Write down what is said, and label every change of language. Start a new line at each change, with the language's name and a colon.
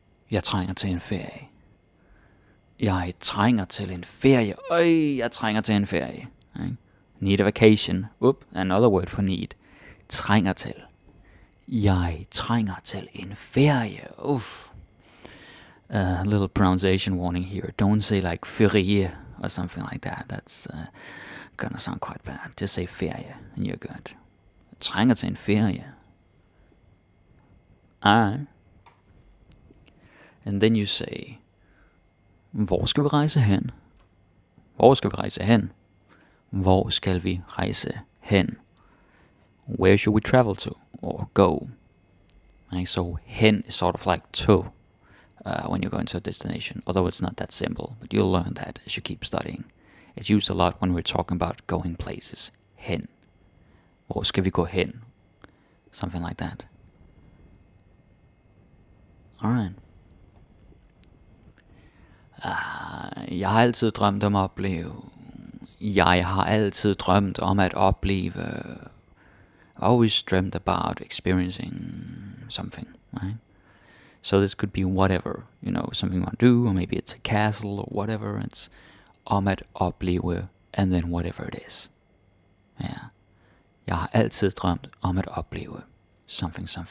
Danish: Jeg trænger til en ferie. Jeg trænger til en ferie. Jeg trænger til en ferie.
English: Right? Need a vacation. Another word for need. Trænger til.
Danish: Jeg trænger til en ferie.
English: A little pronunciation warning here. Don't say like ferie or something like that. That's gonna sound quite bad. Just say ferie and you're good.
Danish: Jeg trænger til en ferie.
English: Alright. And then you say,
Danish: hvor skal vi rejse hen? Hvor skal vi rejse hen? Hvor skal vi rejse hen?
English: Where should we travel to or go? Right? So hen is sort of like to when you're going to a destination, although it's not that simple, but you'll learn that as you keep studying. It's used a lot when we're talking about going places.
Danish: Hen. Hvor skal vi gå hen?
English: Something like that. Alright.
Danish: Jeg har altid drømt om at opleve. Jeg har altid drømt om at opleve.
English: Always dreamt about experiencing something, right? So this could be whatever, something you want to do, or maybe it's a castle or whatever. It's
Danish: om at opleve,
English: and then whatever it is.
Danish: Ja. Jeg har altid drømt om at opleve
English: something.